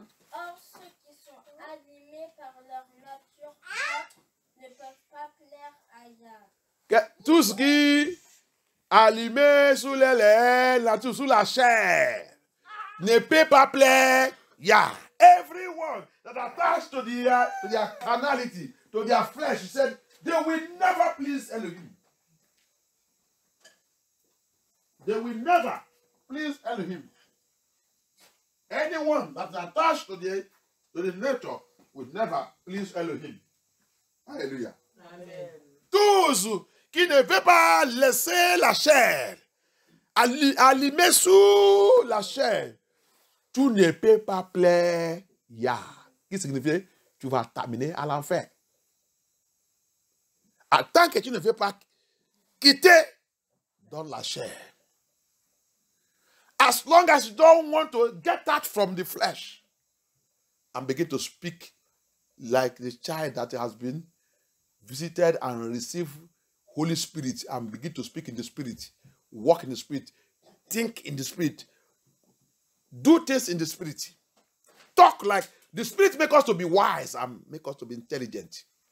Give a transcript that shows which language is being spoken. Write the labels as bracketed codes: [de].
[fr] Or, ceux qui sont animés par leur nature propre ne peuvent pas plaire à Yah. Tout ce qui allumé sous les lèvres, sous la chair, ne peut pas plaire Yah. [en] Everyone that attached to their carnality, to their flesh, he said, they will never please Elohim. They will never please Elohim. Anyone that's attached to the nature will never please Elohim. Alléluia. Amen. [fr] Tous qui ne veulent pas laisser la chair, allumer sous la chair, tout ne peut pas plaire Yah. Qui signifie tu vas terminer à l'enfer. Tant que tu ne veux pas quitter dans la chair. [en] As long as you don't want to get that from the flesh and begin to speak like the child that has been visited and received Holy Spirit and begin to speak in the Spirit, walk in the Spirit, think in the Spirit, do things in the Spirit, talk like the Spirit make us to be wise and make us to be intelligent.